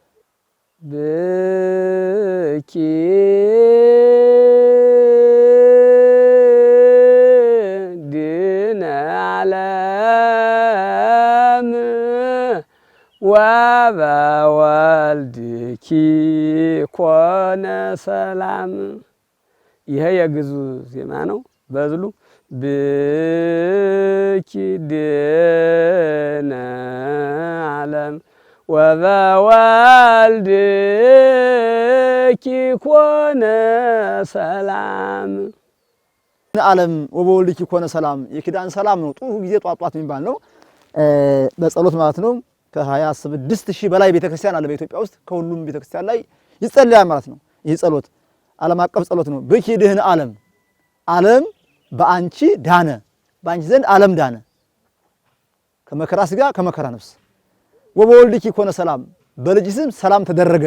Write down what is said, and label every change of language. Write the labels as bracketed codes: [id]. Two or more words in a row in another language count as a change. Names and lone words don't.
[gez] ብኪ ድነ ዓለም ወበወልድኪ ኮነ ሰላም። [am] ይሄ የግዕዙ ዜማ ነው። በዝሉ [gez] ብኪ ድነ ዓለም ወበወልድኪ ኮነ ሰላም። ዓለም ወበወልድኪ ኮነ ሰላም [am] የኪዳን ሰላም ነው። ጥሩ ጊዜ ጧጧት የሚባል ነው። በጸሎት ማለት ነው። ከ26,000 በላይ ቤተክርስቲያን አለ በኢትዮጵያ ውስጥ። ከሁሉም ቤተክርስቲያን ላይ ይጸልያል ማለት ነው። ይህ ጸሎት ዓለም አቀፍ ጸሎት ነው። [gez] ብኪ ድህነ ዓለም [am] ዓለም በአንቺ ዳነ፣ በአንቺ ዘንድ ዓለም ዳነ ከመከራ ሥጋ ከመከራ ነፍስ። [gez] ወበወልድኪ ኮነ ሰላም [am] በልጅሽም ሰላም ተደረገ